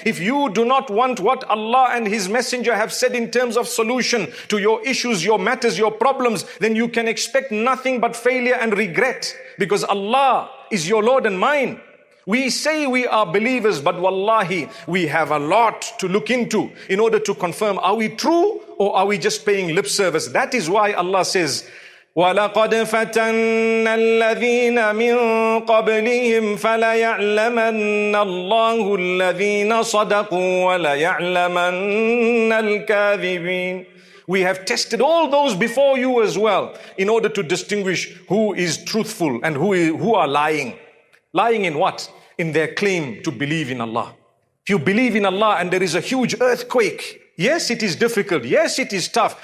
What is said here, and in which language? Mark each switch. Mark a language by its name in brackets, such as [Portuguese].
[English] If you do not want what Allah and His messenger have said in terms of solution to your issues, your matters, your problems, then you can expect nothing but failure and regret, because Allah is your Lord and mine. We say we are believers, but wallahi, we have a lot to look into in order to confirm, are we true or are we just paying lip service? That is why Allah says, [Arabic] وَلَقَدْ فَتَنَّ الَّذِينَ مِن قَبْلِهِمْ فَلَيَعْلَمَنَّ اللَّهُ الَّذِينَ صَدَقُوا وَلَيَعْلَمَنَّ الْكَاذِبِينَ. [English] We have tested all those before you as well in order to distinguish who is truthful and who are lying. Lying in what? In their claim to believe in Allah. If you believe in Allah and there is a huge earthquake, yes, it is difficult. Yes, it is tough.